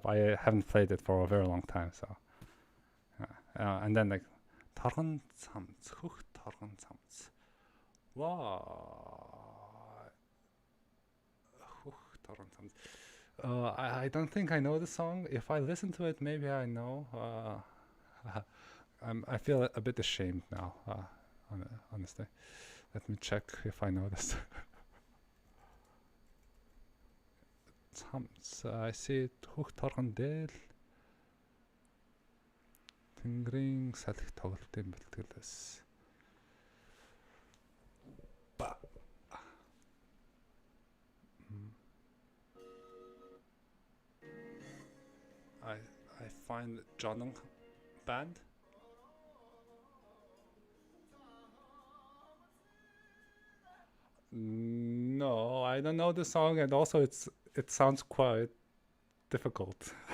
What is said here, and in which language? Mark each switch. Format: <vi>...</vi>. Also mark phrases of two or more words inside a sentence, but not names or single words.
<en>I haven't played it for a very long time, so. And then like,</en> <mn>торгон цамц, хөх торгон цамц. Wow. Хөх торгон цамц.</mn> <en>I don't think I know the song. If I listen to it, maybe I know. I feel a bit ashamed now. Honestly, let me check if I know this. I see it.</en> <mn>Хөх торгон дээл. Тэнгэрийн салхи тоглолтын бэлтгэлээс.</mn> <en>I find Jonung band. No, I don't know the song, and also it sounds quite difficult.</en>